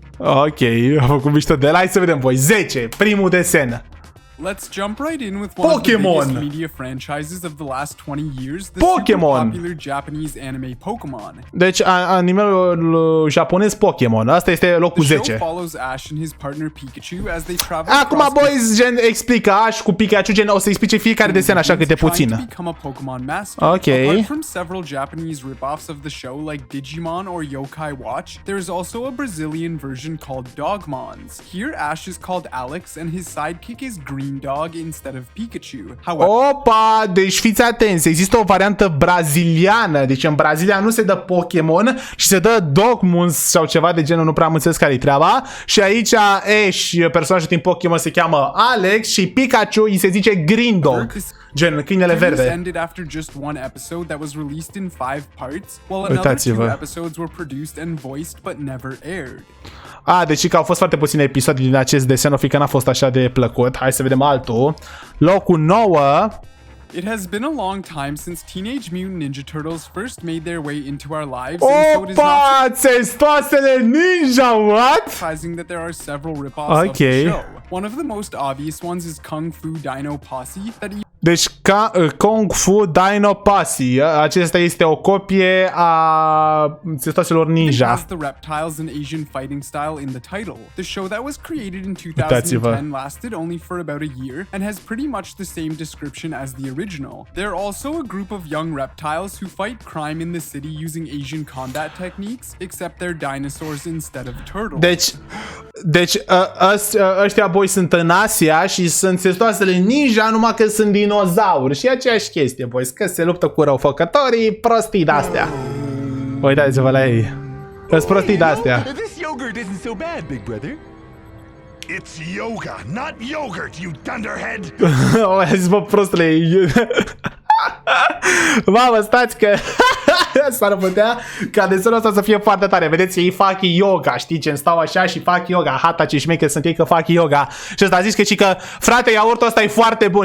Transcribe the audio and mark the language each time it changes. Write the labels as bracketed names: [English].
[Romanian] Ok, am făcut mișto de la. Hai să vedem, voi. 10, primul desen. [English] Let's jump right in with one of the biggest media franchises of the last 20 years, the super popular Japanese anime Pokemon. [Romanian] Deci animeul japonez Pokémon. Asta este locul 10. [English] The show follows Ash and his partner Pikachu as they travel. [Romanian] Acum, boys, gen explică Ash cu Pikachu, gen o să explice fiecare desen așa câte puțin. Ok. [English] Apart from several Japanese rip-offs of the show like Digimon or Yokai Watch, there is also a Brazilian version called Dogmons. Here Ash is called Alex and his sidekick is Green Dog instead of Pikachu. [Romanian] Opa, deci fiți atenți, există o variantă braziliană. Deci în Brazilia nu se dă Pokémon și se dă Dogmons sau ceva de genul, nu prea am înțeles care-i treaba. Și aici Ash, personajul din Pokémon, se cheamă Alex și Pikachu îi se zice Green Dog. Gen câinele verde. [English] Ended after just one episode that was released in 5 parts, while another 2 episodes were produced and voiced but never aired. [Romanian] Deci că au fost foarte puține episoade din acest desen, o fi că n-a fost așa de plăcut. Hai să vedem altul. Locul 9. [English] It has been a long time since Teenage Mutant Ninja Turtles first made their way into our lives. [Romanian] Opa, țestoasele ninja, what? [English] Surprising that there are several rip-offs of the show. One of the most obvious ones is Kung Fu Dino Posse that [Romanian] deci Kung Fu Dino Posse, acesta este o copie a țestoaselor ninja. [English] It has the reptiles and Asian fighting style in the title. The show that was created in 2010 lasted only for about a year and has pretty much the same description as the original. They're also a group of young reptiles who fight crime in the city using Asian combat techniques, except they're dinosaurs instead of turtles. [Romanian] Deci ăștia boi sunt în Asia și sunt țestoasele ninja, numai că sunt dinozauri. Și aceeași chestie, boys, că se luptă cu răufăcătorii, prostii de-astea. Uitați-vă la ei. Îs prostii de-astea. [English] This yogurt isn't so bad, big brother. It's yoga, not yogurt, you dunderhead. [Romanian] O zis, bă, prostule. Mamă, stați că s-ar putea ca desenul ăsta să fie foarte tare. Vedeți, ei fac yoga, știi, ce stau așa și fac yoga. Hata ce șmecheri sunt ei că fac yoga. Și ăsta a zis că frate, iaurtul ăsta e foarte bun.